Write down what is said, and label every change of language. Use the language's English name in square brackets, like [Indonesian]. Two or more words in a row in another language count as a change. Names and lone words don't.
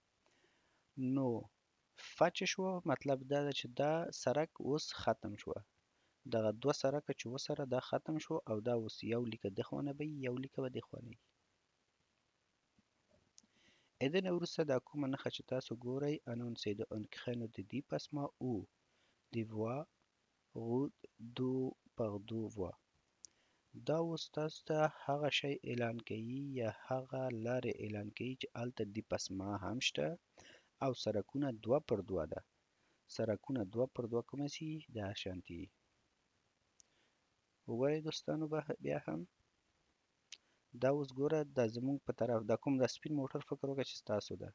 [Pashto] نو فا چې شوه مطلب دا ده چې دا سرک اوس ختم شوه. دغه دوه سرکه چې وسره دا ختم شو او دا اوس یو لیکه دې خوا نه به وي، یو لیکه به دې خوا نه وي. دې نه وروسته دا کومه نښه چې تاسو ګورئ [French] annoncer un créneau de dépassement ou des voies route deux par deux voies. [Pashto] دا اوس تاسو ته هغه شی اعلان کوي یا هغه لارې اعلان کوي چې هلته ډیپسما هم شته او سرکونه دوه پر دوه ده. سرکونه دوه پر دوه کومه سي دا شانتي. وګورئ دوستانو بیا هم دا اوس ګوره دا زموږ په طرف دا کوم دا سپین موټر فکر وکړه چې ستاسو ده.